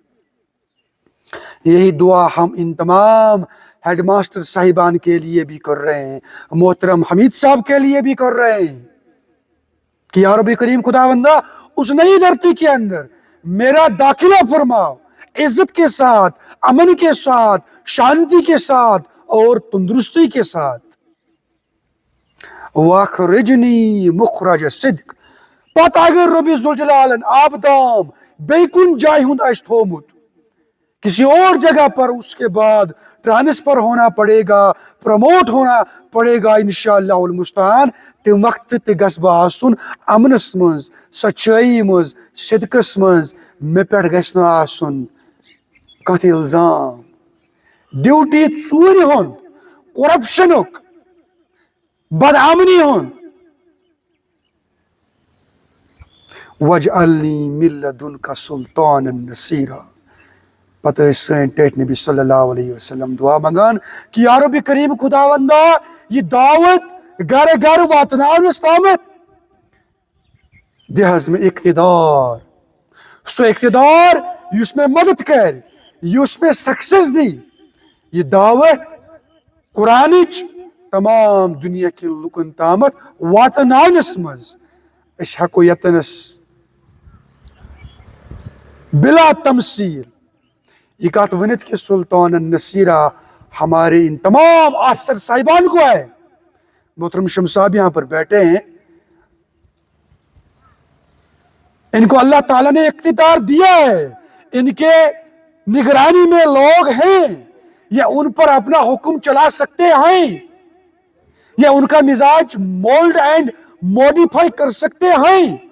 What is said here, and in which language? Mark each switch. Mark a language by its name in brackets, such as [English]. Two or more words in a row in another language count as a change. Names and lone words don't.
[Urdu] یہی دعا ہم ان تمام ہیڈ ماسٹر صاحبان کے لیے بھی کر رہے ہیں، محترم حمید صاحب کے لیے بھی کر رہے ہیں کہ یا رب کریم خداوندہ، اس نئی دھرتی کے اندر میرا داخلہ فرماؤ، عزت کے ساتھ، امن کے ساتھ، شانتی کے ساتھ اور تندرستی کے ساتھ۔ [Arabic] وَاخْرِجْنِي مُخْرَجَ صِدْق۔ [Kashmiri] پتہ اگر ربی ذوالجلالن آبدام بیکن جائے ہند آس تھومت، [Urdu] کسی اور جگہ پر اس کے بعد ٹرانسفر ہونا پڑے گا، پروموٹ ہونا پڑے گا [Arabic] انشاءاللہ المستعان، [Kashmiri] تم وقت تہ گژھِ بہٕ آسُن امنس منز، سچائی منز، صدقس منز۔ مے پہ گژھِ نہٕ آسُن کانٛہہ تہِ الزام، ڈیوٹی ژوٗرِ ہُنٛد، کرپشنُک، بدامنی ہُنٛد۔ [Arabic] وَاجْعَلْنِی مِن لَدُنْکَ سُلطَانًا نَصِیرًا۔ [Kashmiri] پتہ ٲسۍ سٲنۍ ٹیٹھ نبی [Arabic] صلی اللہ علیہ وسلم [Kashmiri] دعا منگان کہ یا رب کریم خداوندہ، یہ دعوت گھر گھر واتناونس تامت دِ حظ مےٚ اقتدار، سُہ اقتدار یُس مےٚ مدد کرِ، یُس مےٚ سکسیس دی۔ یہ دعوت قرآنٕچ تمام دنیا کے لُکن تامت واتناونس منز أسۍ ہٮ۪کو یتنس بلا تمثیل یہ کہت ونت کہ [Arabic] سلطان النصیرہ [Urdu] ہمارے ان تمام آفیسر صاحبان کو ہے۔ محترم شمس صاحب یہاں پر بیٹھے ہیں، ان کو اللہ تعالیٰ نے اقتدار دیا ہے، ان کے نگرانی میں لوگ ہیں، یا ان پر اپنا حکم چلا سکتے ہیں، یا ان کا مزاج [English] mould and modify [Urdu] کر سکتے ہیں۔